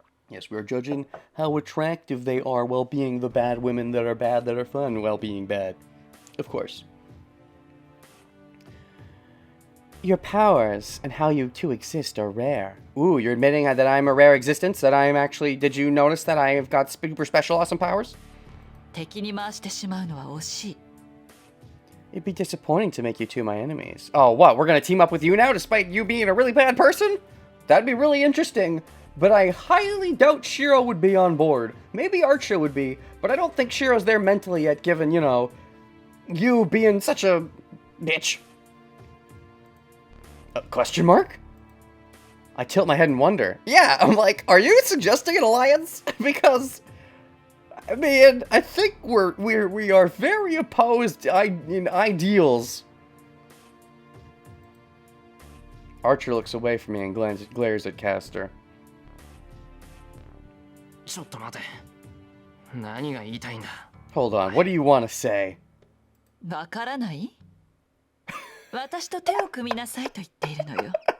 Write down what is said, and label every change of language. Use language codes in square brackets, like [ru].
[en] Yes, we're judging how attractive they are while being the bad women that are bad that are fun while being bad. Of course. Your powers and how you two exist are rare. Ooh, you're admitting that I'm a rare existence? That I am actually... Did you notice that I have got super special awesome powers? [ja] 敵に回してしまうのは惜しい。 [en] It'd be disappointing to make you two my enemies. Oh, what? We're gonna team up with you now despite you being a really bad person? That'd be really interesting. But I highly doubt Shiro would be on board. Maybe Archer would be, but I don't think Shiro's there mentally yet, given, you know, you being such a bitch. Question mark? I tilt my head and wonder. Yeah, I'm like, are you suggesting an alliance? Because, I mean, I think we are very opposed in ideals. Archer looks away from me and glares at Castor. [ja] ちょっと待て。何が言いたいんだ。 [en] Hold on, what do you want to say? [ja] わからない？私と手を組みなさいと言っているのよ。